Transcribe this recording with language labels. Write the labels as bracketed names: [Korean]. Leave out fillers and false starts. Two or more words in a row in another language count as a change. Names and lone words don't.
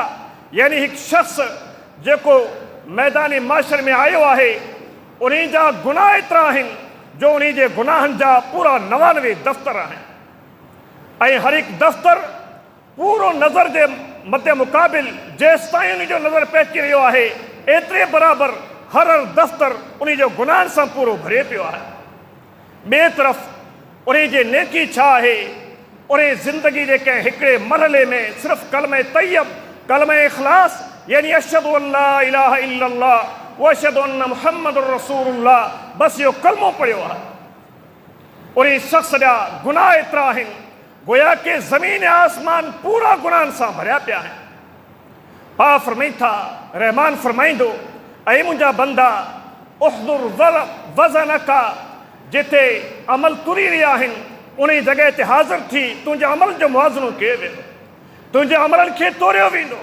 [Sindhi] यानी हिकु शख़्स जेको मैदानी माशर में आयो आहे, उन जा गुनाह एतिरा आहिनि जो उन जे गुनाहनि जा पूरा 99 दफ़्तर आहिनि, ऐं हर हिकु दफ़्तर पूरो नज़र जे मद मुक़ाबिल जेसि ताईं उन जो नज़र पइजी रहियो आहे, एतिरे बराबरि हर दफ़्तर उन जो गुनाहनि सां पूरो भरे पियो आहे। ॿिए तरफ़ उन जी नेकी छा आहे? उन ज़िंदगी जे कंहिं हिकिड़े मरहले में सिर्फ़ु कलमे तैयब, कलमे इख़लास, यानी [Arabic] أشهد ألا إله إلا الله و أشهد أن محمدا رسول الله, [Sindhi] बसि इहो कलमो पढ़ियो आहे। उन शख़्स जा गुनाह एतिरा आहिनि गोया के ज़मीन आसमान पूरा गुनाहनि सां भरिया पिया आहिनि। पा फरमाई था, रहमान फरमाईंदो, ऐं मुंहिंजा बंदा [Arabic] احضر وزنك, [Sindhi] जिथे अमल तुरी रहिया आहिनि उन जॻह ते हाज़िर थी तुंहिंजे अमल जो मुआज़नो कयो वेंदो, तुंहिंजे अमलनि खे तोड़ियो वेंदो।